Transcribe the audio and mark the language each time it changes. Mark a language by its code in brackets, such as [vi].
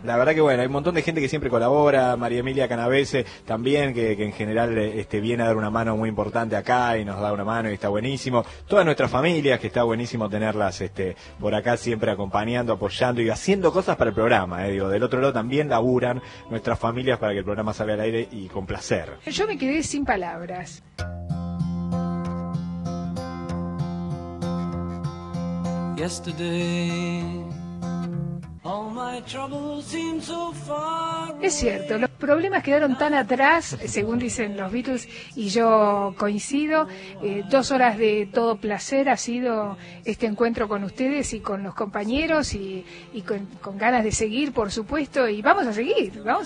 [es] La verdad que bueno, hay un montón de gente que siempre colabora, María Emilia Canavese también, que en general viene a dar una mano muy importante acá y nos da una mano y está buenísimo. Todas nuestras familias, que está buenísimo tenerlas por acá siempre acompañando, apoyando y haciendo cosas para el programa, del otro lado también laburan nuestras familias para que el programa salga al aire y con placer. Yo me quedé sin palabras. [en] Yesterday, all my troubles seem so far away. [es] Es cierto, los problemas quedaron tan atrás, según dicen los Beatles, y yo coincido. 2 horas de todo placer ha sido este encuentro con ustedes y con los compañeros y con ganas de seguir, por supuesto, y vamos a seguir.